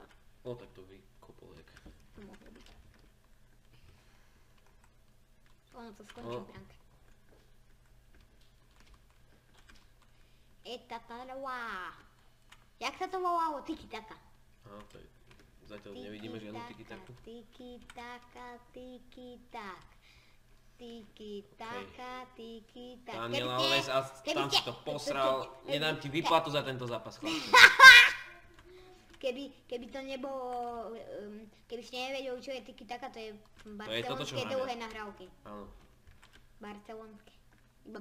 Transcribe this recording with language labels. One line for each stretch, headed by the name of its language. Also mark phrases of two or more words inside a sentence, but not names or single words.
Slovak: O, tak to vykopol jak. To mohlo byť. Ono to skončí bránka. Etatarwa. Jak sa to volalo? Tiki-taka. Aha, to je... Zatiaľ nevidíme žiadnu tiki-taku. Tiki-taka. Tiki-taka. Daniel Alves, a tam si to posral. Nedám ti výplatu za tento zápas, chlapci. Keby to nebolo, keby ste nevedeli, čo je tiki-taka, to je barcelonské dlhé nahrávky. Áno. Barcelonské. Iba